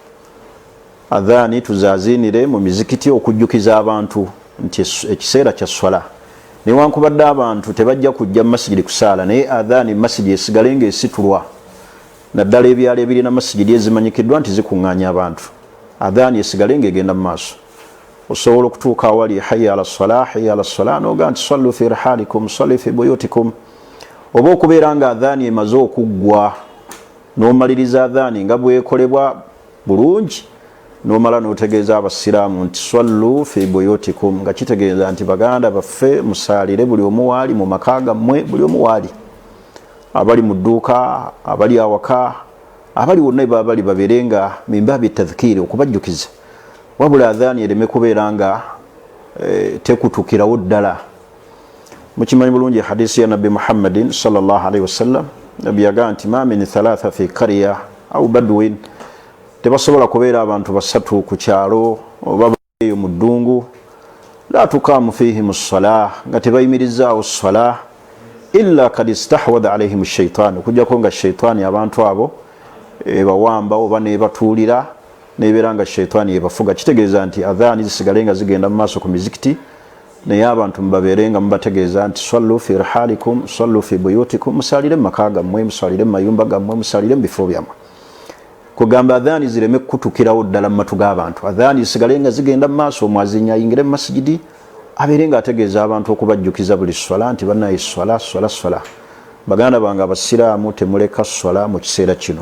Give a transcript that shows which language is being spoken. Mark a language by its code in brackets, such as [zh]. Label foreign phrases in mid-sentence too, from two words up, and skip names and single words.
[lg] Adhaani tuzaaziinire mu mizikiti okujjukiza abantu nti ekiseera kya swala. Newankubadde abantu tebajja kujja mu masijidi kusaala, naye adhaani mu masijidi esigale ng'esitulwa. Naddala ebyalo ebirina masijidi ezimanyikiddwa nti zikuŋŋaanya abantu, adhaani esigale ng'egenda mu maaso. Osobola okutuuka awali [ar] حي على الصلاة، حي على الصلاة [lg] n'oga nti [ar] صلوا في رحالكم، صلوا في بيوتكم. [lg] Oba okubeera nga adhaani emaze okuggwa n'omaliriza adhaani nga bwekolebwa bulungi, n'omala n'otegeeza abasiraamu nti [ar] صلوا في بيوتكم, [lg] nga kitegeeza nti baganda baffe musaalire buli omu waali mu maka gammwe, buli omu waali, abali mu dduuka, abali awaka, abali wonna baba bali babeere nga [ar] من باب التذكير, [lg] okubajjukiza. Wabula adhaani ereme kubeera nga tekutukirawo ddala. Mukimanyi bulungi hadisi ya Nabi Muhammadin [ar] صلى الله عليه وسلم, [lg] Nabi yagaa nti [ar] ما من ثلاثة في قرية أو بدو, [lg] tebasobola kubeera abantu basatu ku kyalo oba eyo mu ddungu, [ar] لا تقام فيهم الصلاة, [lg] nga tebayimirizaawo salah, [ar] إلا قد استحوذ عليهم الشيطان, [lg] okujjako nga shaytaani abantu abo ebawamba oba nebatuulira, nebeera nga shaytaani ebafuga. Kitegeeza nti adhaani zisigale nga zigenda mu maaso ku mizikiti, naye abantu mubabeere nga mubategeeza nti [ar] صلوا في رحالكم، صلوا في بيوتكم, [lg] musaalire mu maka gammwe, musaalire mu mayumba gammwe, musaalire mu bifo byammwe. Kugamba adhaani zireme kutukirawo ddala mu matu g'abantu. Adhaani zisigale nga zigenda mu maaso, omwazinyi ayingire mu masijidi abeere nga ategeeza abantu okubajjukiza buli swala nti bannaye swala swala swala. Baganda bange abasiraamu temuleka swala mu kiseera kino.